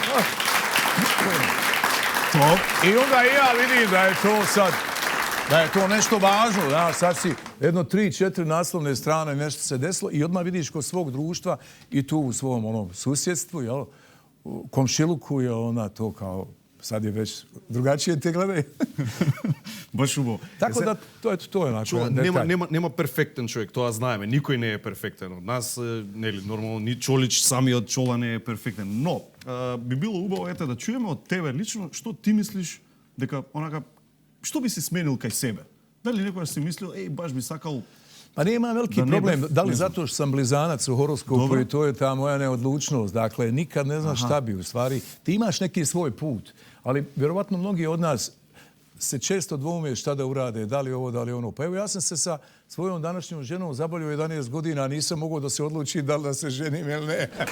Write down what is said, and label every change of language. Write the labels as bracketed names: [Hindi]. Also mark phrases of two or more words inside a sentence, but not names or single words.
[Bosnian] I onda i ja vidim da je to sad, da je to nešto važno, da, sad si jedno 3-4 naslovne strane, nešto se desilo i odmah vidiš kod svog društva i tu u svom susjedstvu, jel, komšiluku je ona to kao, sad je već drugačije te gledaju. Baš ubo. Tako da to je onako detalj. [Macedonian] Нема перфектен човек, тоа знаеме. Никој не е перфектен од нас, нели, нормално ни Чолич самиот Чола не е перфектен. Но би било убаво да чуеме од тебе лично што ти мислиш дека онака што би си сменил кај себе? Дали некојаш си мислил, баш би сакал. [Bosnian] Pa nema veliki problem. Da li zato što sam blizanac u horoskopu i to je ta moja neodlučnost. Dakle, nikad ne znaš šta bi u stvari. Ti imaš neki svoj put, ali vjerovatno mnogi od nas se često dvoume šta da urade, da li ovo, da li ono. Pa evo ja sam se sa svojom današnjom ženom zabavio 11 godina, a nisam mogao da se odlučim da li da se ženim ili ne.